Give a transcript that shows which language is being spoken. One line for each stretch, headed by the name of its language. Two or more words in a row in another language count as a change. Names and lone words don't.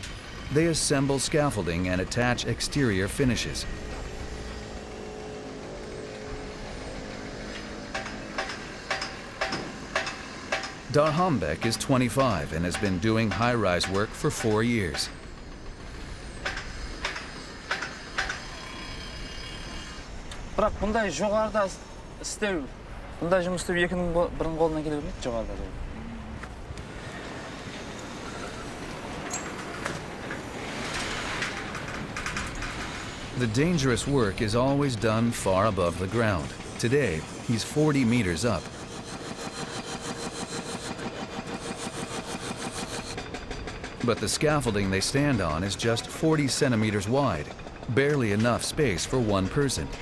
English: They assemble scaffolding and attach exterior finishes. Darhambek is 25 and has been doing high-rise work for 4 years.
Kazakh: Бірақ бұндай жоғарыда істеу, бұндай жұмыс істеу екінің бірінің қолынан келе бермейді жоғарыда.
English: The dangerous work is always done far above the ground. Today, he's 40 meters up. But the scaffolding they stand on is just 40 centimeters wide, barely enough space for one person.